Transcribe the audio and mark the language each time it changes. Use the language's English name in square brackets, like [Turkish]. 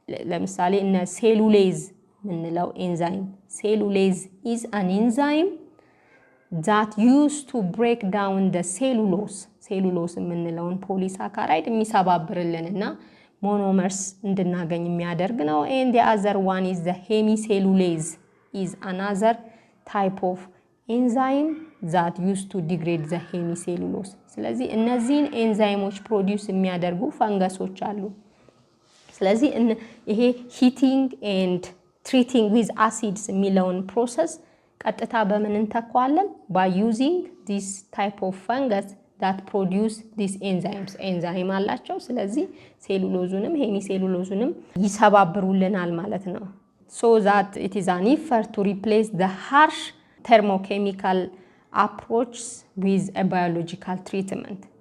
[Amharic] ለምሳሌ እነ ሴሉሌዝ ምንለው ኤንዛይም ሴሉሌዝ [English] is an enzyme that used to break down the cellulose [Amharic] ምንለውን ፖሊሳካራይድ የሚሰባብርልንና [English] monomers [Amharic] እንድናገኝ የሚያደርግ ነው። [English] and the other one is the hemicellulase is another type of enzyme that used to degrade the hemicellulose. [Amharic] ስለዚህ እነዚህን ኤንዛይሞች ፕሮዲዩስ የሚያደርጉ ፈንገሶች አሉ። ስለዚህ ይሄ [English] heating and treating with acids [Amharic] የሚለውን ፕሮሰስ ቀጥታ በምን እንተካዋለን? [English] by using this type of fungus that produce these enzymes. [Amharic] ኤንዛይም አላቸው። ስለዚህ ሴሉሎዙንም ሄሚሴሉሎዙንም ይሰባብሩልናል ማለት ነው። [English] so that it is an effort to replace the harsh thermochemical approach with a biological treatment.